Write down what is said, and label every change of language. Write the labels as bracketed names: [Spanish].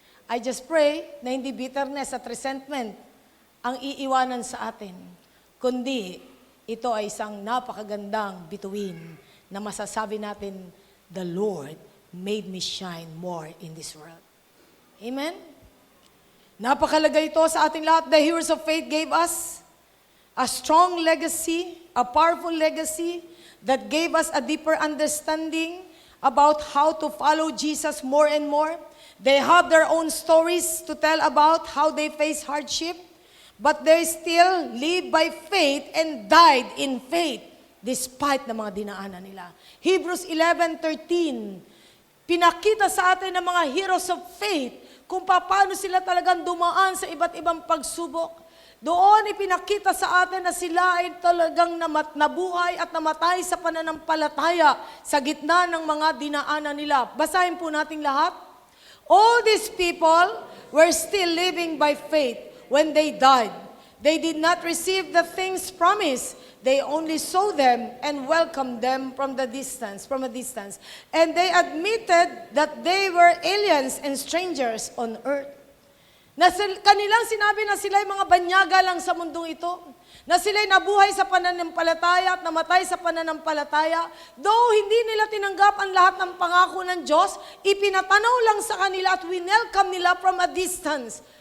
[English] I just pray [Filipino] na hindi bitterness at resentment ang iiwanan sa atin, kundi ito ay isang napakagandang bituin na masasabi natin, [English] the Lord made me shine more in this world. [Filipino] Amen? Napakalaga ito sa ating lahat. [English] The heroes of faith gave us a strong legacy, a powerful legacy that gave us a deeper understanding about how to follow Jesus more and more. They have their own stories to tell about how they face hardship, but they still live by faith and died in faith despite [Filipino] ng mga dinaanan nila. Hebrews 11:13, pinakita sa atin ng mga heroes of faith kung paano sila talagang dumaan sa iba't ibang pagsubok. Doon ipinakita sa atin na sila ay talagang nabuhay at namatay sa pananampalataya sa gitna ng mga dinaanan nila. Basahin po natin lahat. [English] All these people were still living by faith when they died. They did not receive the things promised. They only saw them and welcomed them from a distance. And they admitted that they were aliens and strangers on earth. [Filipino] Kanilang sinabi na sila'y mga banyaga lang sa mundong ito. Na sila'y nabuhay sa pananampalataya at namatay sa pananampalataya. Though hindi nila tinanggap ang lahat ng pangako ng Diyos, ipinatanaw lang sa kanila at winelcome nila [English] from a distance.